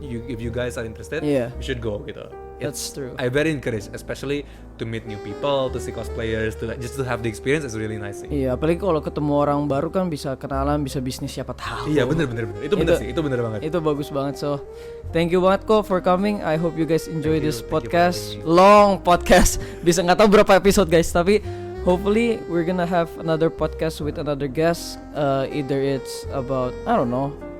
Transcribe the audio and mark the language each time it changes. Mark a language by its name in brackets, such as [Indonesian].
[English] If you guys are interested, [Indonesian] Iya. [English] you should go gitu. That's true. I very encourage, especially to meet new people, to see cosplayers, just to have the experience is really nice sih. [Indonesian] Iya, apalagi kalau ketemu orang baru kan bisa kenalan, bisa bisnis siapa tahu. Iya, bener. Itu bener sih, itu bener banget. Itu bagus banget. [English] So, thank you [Indonesian] banget kok [English] for coming. I hope you guys enjoy this thank you for podcast. having me. Long podcast. [Indonesian] Bisa nggak tahu berapa episode guys, tapi [English] hopefully we're gonna have another podcast with another guest. Either it's about I don't know.